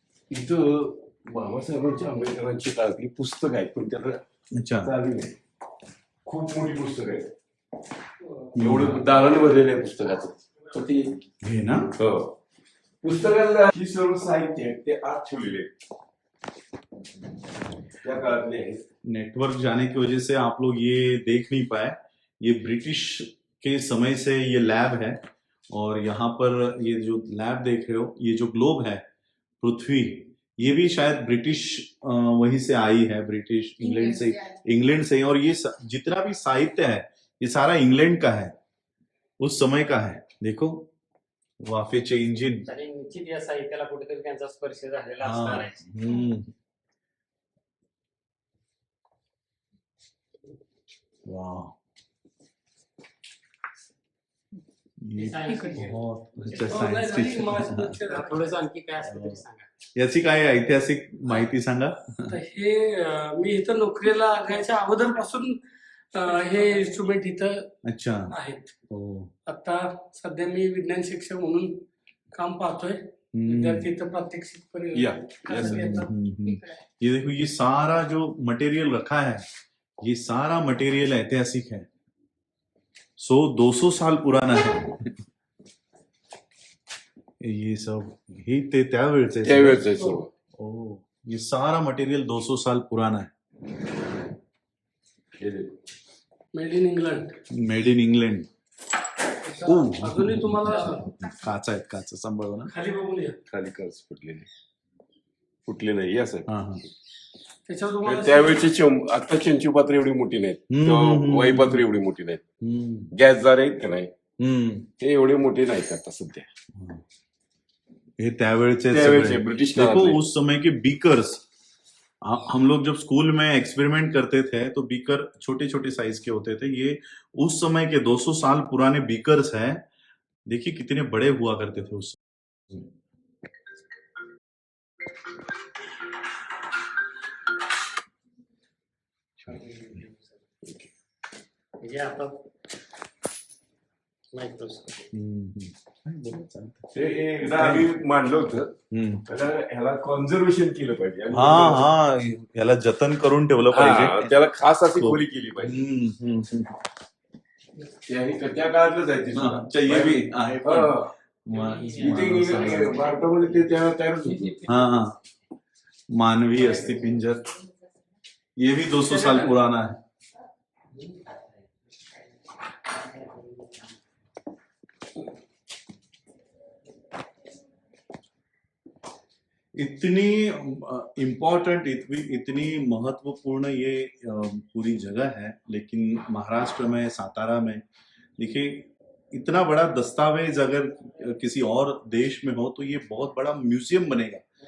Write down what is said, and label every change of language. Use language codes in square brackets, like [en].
[mr] इथं बाबासाहेबांची आंबेडकरांची काळातली पुस्तक आहेत, पण त्याला [hi] अच्छा [mr] चालू नाही. खूप मोठी पुस्तक आहे, एवढं दालन भरलेलं आहे पुस्तकाचं. तर ती हे ना हो, पुस्तकाला ही सर्व साहित्य आहे ते आत ठेवलेले आहेत, त्या काळातले आहेत. [hi] नेटवर्क जाने की वजह से आप लोग ये देख नहीं पाए, ये ब्रिटिश के समय से ये लैब है और यहाँ पर ये जो लैब देख रहे हो, ये जो ग्लोब है पृथ्वी, ये भी शायद ब्रिटिश वहीं से आई है, ब्रिटिश इंग्लैंड से ही। और ये जितना भी साहित्य है ये सारा इंग्लैंड का है, उस समय का है। [mr] देखो वाफेचे इंजिन, आणि निश्चित या साहित्याला कुठेतरी त्यांचा स्पर्श झालेला [hi] हाँ [mr] असणार आहे. [hi] वाह, ये [en] science [hi] बहुत अच्छा सायन्स टीचर. [mr] थोडंसं आणखी काय असतं तरी सांगा. याची काय ऐतिहासिक माहिती सांगा. तर हे मी इथं नोकरीला लागायच्या अगोदरपासून हे इन्स्ट्रुमेंट इथं [hi] अच्छा [mr] आहेत. ओ आता सध्या मी विज्ञान शिक्षक म्हणून काम पाहतोय. विद्यार्थी इथं प्रात्यक्षिक या, करायला येतात. [hi] ये देखो, ये सारा जो मटेरियल रखा है, ये सारा मटेरियल ऐतिहासिक है, 100-200 साल पुराना है. [mr] ये सब ही ते त्यावेळचे त्यावेळेस आहे सर्व. [hi] ओ, ये सारा मटेरियल 200 साल पुराना है, हे देखो. [en] Made in England. Made in England. [mr] अजूनही तुम्हाला काचा आहेत, काचा सांभाळू ना. खाली बघून या. खाली कर्ज फुटले नाही असं. हा हा त्याच्यावर तुम्हाला त्यावेळची आता चंचू पात्र एवढी मोठी नाहीत, वही पात्र एवढी मोठी नाहीत, गॅसदार आहेत का नाही ते एवढे मोठे नाहीत आता सध्या. ये त्यावेळचे त्यावेळचे ब्रिटिश [hi] देखो [mr] काळातले. [hi] उस समय के बीकर्स, हम लोग जब स्कूल में एक्सपेरिमेंट करते थे तो बीकर छोटे छोटे साइज के होते थे. ये उस समय के 200 साल पुराने बीकर्स हैं. देखिए कितने बड़े हुआ करते थे उस समय. [mr] म्हणजे आता मायक्रोस्कोप हे एकदा आम्ही मांडलं होतं, त्याला ह्याला कॉन्झर्वेशन केलं पाहिजे. आणि हा हा याला जतन करून ठेवलं हा, पाहिजे. त्याला खास अशी खोली केली पाहिजे. त्या काळातलंच आहे ते सुद्धा. अच्छा, ये भी आहे पण. हा. इथे भारतामध्ये ते त्या तयारच होती. [hi] हाँ मानवीय अस्थिपिंजर, ये भी 200 साल पुराना है. इतनी इम्पोर्टेंट, इतनी महत्वपूर्ण ये पूरी जगह है, लेकिन महाराष्ट्र में, सातारा में देखिए इतना बड़ा दस्तावेज अगर किसी और देश में हो तो ये बहुत बड़ा म्यूजियम बनेगा.